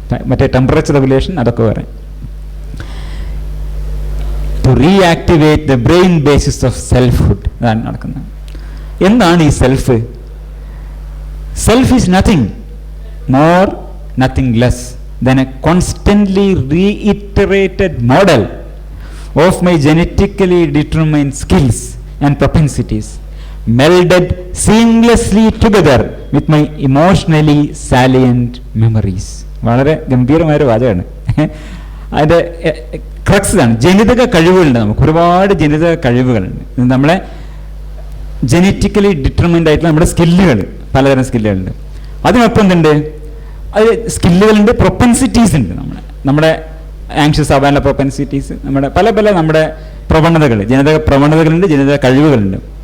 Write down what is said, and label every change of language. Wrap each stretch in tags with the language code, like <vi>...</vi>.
<ml>മറ്റേ temperature regulation അതൊക്കെ പറയാം.</ml> <en>To reactivate the brain basis of selfhood.</en> <ml>അതാണ് നടക്കുന്നത്. എന്താണ് ഈ self?</ml> <en>Self is nothing more, nothing less than a constantly reiterated model of my genetically determined skills and propensities, melded seamlessly together with my emotionally salient memories.</en> <ml>വളരെ ഗംഭീരമായൊരു വാചകമാണ്. അതിൻ്റെ crux ആണ്. ജനിതക കഴിവുകളുണ്ട്, നമുക്ക് ഒരുപാട് ജനിതക കഴിവുകളുണ്ട്. നമ്മളെ ജനറ്റിക്കലി ഡിറ്റർമിൻഡ് ആയിട്ടുള്ള നമ്മുടെ സ്കില്ലുകൾ, പലതരം സ്കില്ലുകളുണ്ട്. അതിനൊപ്പം എന്തുണ്ട്? അത് സ്കില്ലുകളുണ്ട്, പ്രൊപ്പൻസിറ്റീസ് ഉണ്ട്. നമ്മുടെ ആങ്ഷ്യസ് ആവാനുള്ള പ്രൊപ്പൻസിറ്റീസ്, നമ്മുടെ പല നമ്മുടെ പ്രവണതകൾ, ജനിതക പ്രവണതകളുണ്ട്, ജനിതക കഴിവുകളുണ്ട്.</ml>